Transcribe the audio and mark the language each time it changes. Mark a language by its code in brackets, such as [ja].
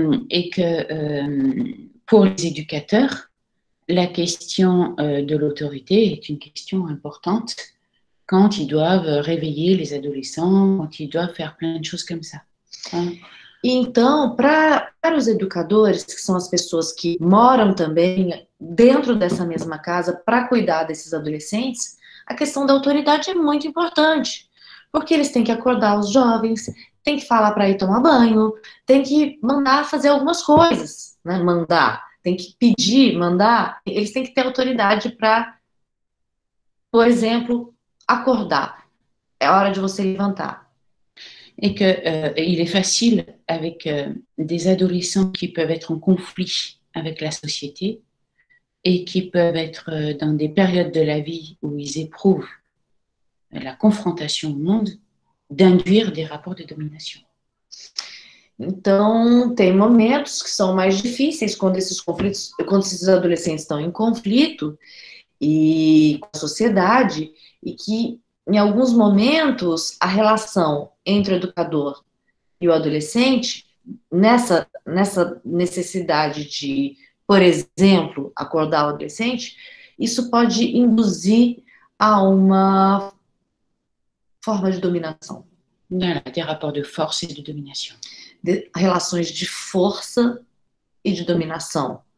[fr] Et que pour les éducateurs, la question de l'autorité est une question importante quand ils doivent réveiller les adolescents, quand ils doivent faire plein de choses comme ça. [pt] Então, para os educadores, que são as pessoas que moram também dentro dessa mesma casa para cuidar desses adolescentes, a questão da autoridade é muito importante, porque eles têm que acordar os jovens, têm que falar para ir tomar banho, têm que mandar fazer algumas coisas, né? Tem que pedir, mandar, eles têm que ter autoridade para, por exemplo, acordar. É hora de você levantar. [fr] Et qu'il est facile avec des adolescents qui peuvent être en conflit avec la société et qui peuvent être dans des périodes de la vie où ils éprouvent la confrontation au monde, d'induire des rapports de domination. [pt] Então, tem momentos que são mais difíceis quando esses adolescentes estão em conflito e com a sociedade, e que, em alguns momentos, a relação entre o educador e o adolescente, nessa necessidade de, por exemplo, acordar o adolescente, isso pode induzir a uma forma de dominação. [fr] Voilà, des rapports de force et de domination. [pt] Relações de força e de dominação.